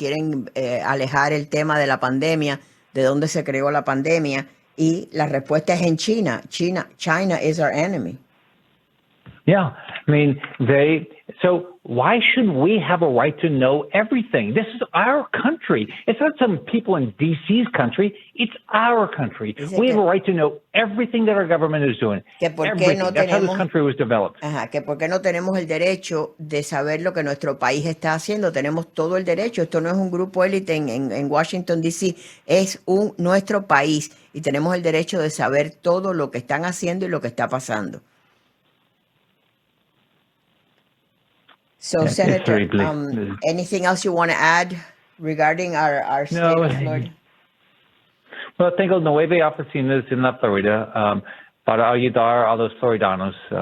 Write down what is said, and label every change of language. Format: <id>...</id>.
<es>Quieren alejar el tema de la pandemia, de dónde se creó la pandemia, y la respuesta es en China.</es> <en>China is our enemy. Yeah, I mean, so why should we have a right to know everything? This is our country. It's not some people in D.C.'s country. It's our country. We have a right to know everything that our government is doing. Everything. That's how this country was developed.</en> <es>Que por qué no tenemos el derecho de saber lo que nuestro país está haciendo. Tenemos todo el derecho. Esto no es un grupo élite en Washington, D.C. Es nuestro país. Y tenemos el derecho de saber todo lo que están haciendo y lo que está pasando.</es> <en>So, Yeah, Senator, anything else you want to add regarding our state of Florida?</en> <es>Well, tengo 9 oficinas en la Florida para ayudar a los floridanos.</es>